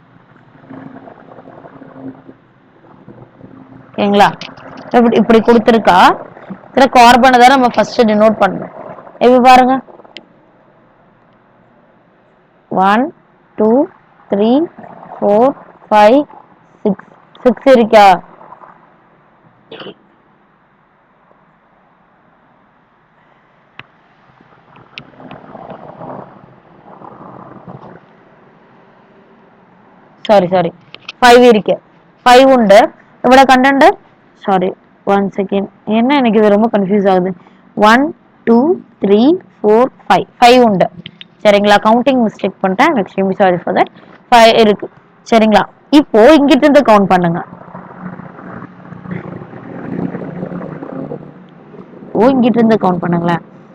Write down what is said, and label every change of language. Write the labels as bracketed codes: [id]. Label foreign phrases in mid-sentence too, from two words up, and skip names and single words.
[ta] ஓகேங்களா? இப்படி இப்படி கொடுத்துருக்கா. இதுல கார்பனை தான் நம்ம [en] first denote [ta] பண்ணணும். இப்ப பாருங்க 1 2 3 4 5 6. 6 இருக்கா? [ml] സോറി 5 ഇരിക്കെ 5 ഉണ്ട് ഇവിടെ കണ്ടന്റ്. [en] sorry 1 second, [ta] என்ன எனக்கு இது ரொம்ப கன்ஃபியூஸ் ஆகுது. [ml] 1 2 3 4 5 5 ഉണ്ട്. சரிங்களா? [en] counting mistake [ta] பண்ணிட்டேன், [en] extremely sorry for that. [ta] 5 இருக்கு. சரிங்களா? இப்போ இங்கிட்ட இருந்து கவுண்ட் பண்ணுங்க. இங்கிட்ட இருந்து கவுண்ட் பண்ணுங்களேன்.